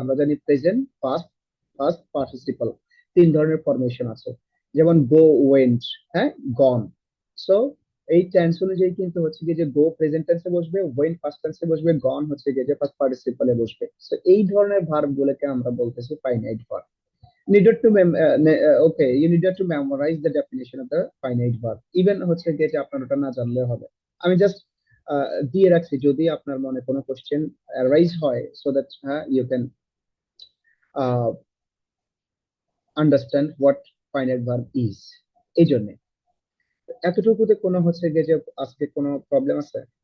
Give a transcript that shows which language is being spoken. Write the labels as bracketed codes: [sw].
[bn] আমরা জানি present, past, past participle, তিন ধরনের ফরমেশন আছে। যেমন গো, ওয়েন্ট, গন। সো এই টেন্স অনুযায়ী কিন্তু হচ্ছে গিয়ে যে গো প্রেজেন্ট টেন্সে বসবে, ওয়েন্ট পাস্ট টেন্সে বসবে, গন হচ্ছে গিয়ে যে পাস্ট পার্টিসিপলে বসবে। সো এই ধরনের ভার্ব গুলোকে আমরা বলতেছি finite verb. [en] Needed to okay, you needed to memorize the definition of the finite verb. [bn] Even হচ্ছে গিয়ে যে আপনার ওটা না জানলে হবে, আমি জাস্ট দিয়ে রাখছি যদি আপনার মনে কোনো কোশ্চেন অ্যারাইজ হয়, [en] So that you can understand what finite verb is. [bn] এই জন্য এতটুকুতে কোনো হচ্ছে গিয়ে যে আজকে কোনো প্রবলেম আছে?